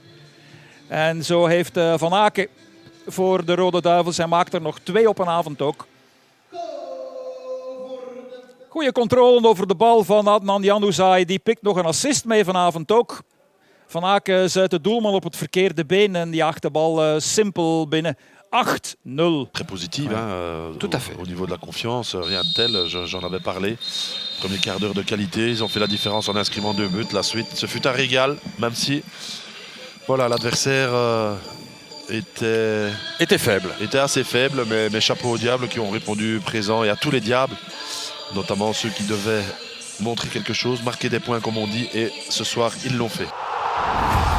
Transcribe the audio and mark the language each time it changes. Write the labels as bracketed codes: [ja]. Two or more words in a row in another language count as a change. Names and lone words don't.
[nl] En zo heeft Van Aken voor de Rode Duivels. Hij maakt er nog 2 op een avond ook. Goeie controle over de bal van Adnan Januzaj. Die pikt nog een assist mee vanavond ook. Van Aken zet de doelman op het verkeerde been en jaagt de bal simpel binnen. 8-0. [fr] Très positive, Ouais. Tout à fait. Au niveau de la confiance, rien de tel, j'en avais parlé. Premier quart d'heure de qualité, ils ont fait la différence en inscrivant 2 buts. La suite, ce fut un régal, même si voilà, l'adversaire était faible. Était assez faible, mais chapeau aux diables qui ont répondu présent et à tous les diables, notamment ceux qui devaient montrer quelque chose, marquer des points comme on dit, et ce soir ils l'ont fait.